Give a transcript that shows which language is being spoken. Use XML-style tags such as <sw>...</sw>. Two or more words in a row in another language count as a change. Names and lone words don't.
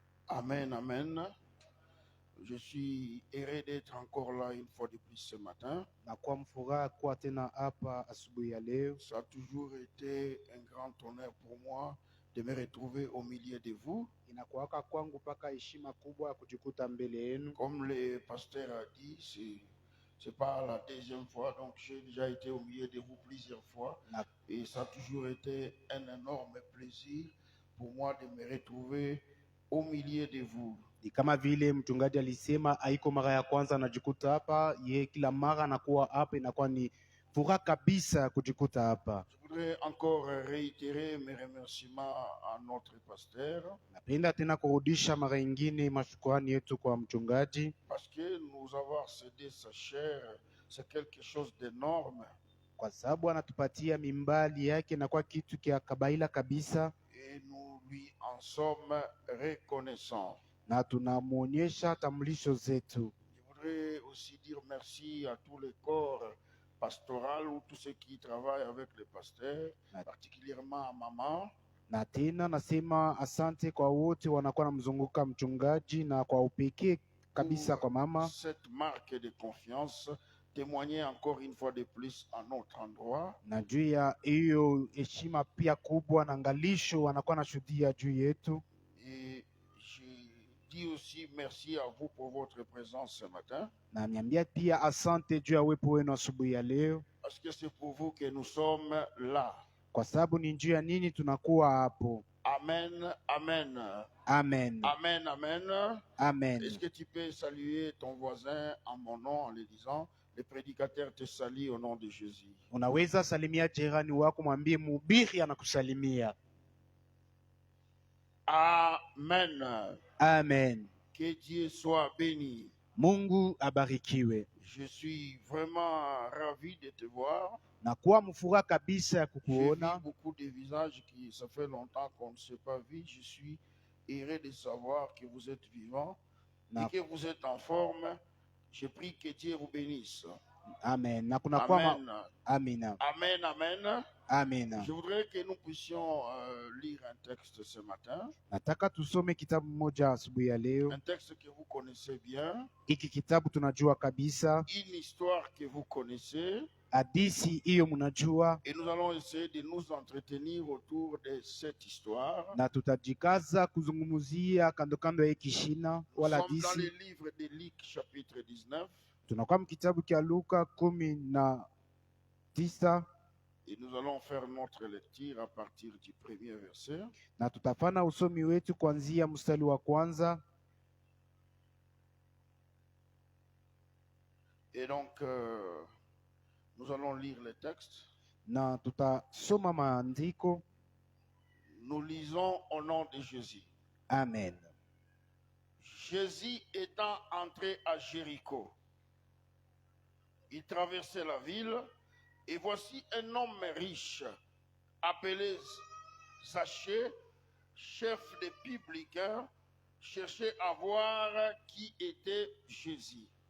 <fr>Amen, amen. Je suis heureux d'être encore là une fois de plus ce matin.</fr> <sw>Na kwa mfuraha kuwa tena hapa asubuhi ya leo.</sw> <fr>Ça a toujours été un grand honneur pour moi de me retrouver au milieu de vous.</fr> <sw>Inakuwaka kwangu paka heshima kubwa ya kujikuta mbele yenu.</sw> <fr>Comme le pasteur a dit, c'est pas la deuxième fois, donc j'ai déjà été au milieu de vous plusieurs fois. Et ça a toujours été un énorme plaisir pour moi de me retrouver au milieu de vous.</fr> <sw>Ni kama vile mchungaji alisema, haiko mara ya kwanza anajikuta hapa, ye kila mara anakuwa hapa, inakuwa ni furaha kabisa kujikuta hapa.</sw> <fr>Je voudrais encore réitérer mes remerciements à notre pasteur.</fr> <sw>Napenda tena kurudisha mara nyingine mashukrani yetu kwa mchungaji,</sw> <fr>parce que nous avoir cédé sa chair, c'est quelque chose d'énorme.</fr> <sw>kwa sababu anatupatia mimbali yake na kwa kitu kia kabaila kabisa,</sw> <fr>Et nous lui en sommes reconnaissants.</fr> <sw>na tunamuonyesha tambulisho zetu.</sw> <fr>Je voudrais aussi dire merci à tous les corps pastoral ou tous ceux qui travaillent avec le pasteur, particulièrement à maman.</fr> <sw>Na tena nasema asante kwa wote wanakuwa namzunguka mchungaji, na kwa upekee kabisa kwa mama.</sw> <fr>Cette marque de confiance témoigner encore une fois de plus à notre endroit.</fr> <sw>Na juu ya hiyo heshima pia kubwa na ngalisho wanakuwa nashuhudia juu yetu.</sw> <fr>Et je dis aussi merci à vous pour votre présence ce matin.</fr> <sw>Na niambia pia asante juu ya uwepo wenu asubuhi ya leo,</sw> <fr>parce que c'est pour vous que nous sommes là.</fr> <sw>kwa sababu ni njia ya nini tunakuwa hapo.</sw> <fr>Amen, amen. Amen. Amen, amen. Amen. Est-ce que tu peux saluer ton voisin en mon nom en lui disant, le prédicateur te salue au nom de Jésus.</fr> <sw>Unaweza salimia jirani wako, mwambie mhubiri anakusalimia.</sw> <fr>Amen. Amen. Que Dieu soit béni.</fr> <sw>Mungu abarikiwe.</sw> <fr>Je suis vraiment ravi de te voir.</fr> <sw>Na kuwa mfuraha kabisa ya</sw> <fr>J'ai</fr> <sw>kukuona.</sw> <fr>vu beaucoup de visages qui ça fait longtemps qu'on ne s'est pas vu. Je suis heureux de savoir que vous êtes vivants et que vous êtes en forme. Je prie que Dieu vous bénisse.</fr> <sw>Amen. Na kuna</sw> <fr>Amen.</fr> <sw>Amina.</sw> <fr>Amen, amen.</fr> <sw>Amina.</sw> <fr>Je voudrais que nous puissions lire un texte ce matin.</fr> <sw>Nataka tusome kitabu moja asubuhi ya leo.</sw> <fr>Un texte que vous connaissez bien.</fr> <sw>Hiki kitabu tunajua kabisa.</sw> <fr>Une histoire que vous connaissez.</fr> <sw>Hadithi hiyo mnajua.</sw> <fr>Et nous allons essayer de nous entretenir autour de cette histoire.</fr> <sw>Na tutajikaza kuzungumzia kando kando ya hiki shina wala</sw> <fr>Nous sommes dans</fr> <sw>hadithi.</sw> <fr>le livre de Luc chapitre 19.</fr> <sw>Tunakuwa mkitabu kia Luka 19.</sw> <fr>Et nous allons faire notre lecture à partir du premier verset.</fr> <sw>Na tutafanya usomi wetu kuanzia mstari wa kwanza.</sw> <fr>Et donc, nous allons lire le texte.</fr> <sw>Na tutasoma maandiko.</sw> <fr>Nous lisons au nom de Jésus. Amen. Jésus étant entré à Jéricho, il traversait la ville, et voici un homme riche, appelé Zachée, chef des publicains, cherchait à voir qui était Jésus.</fr>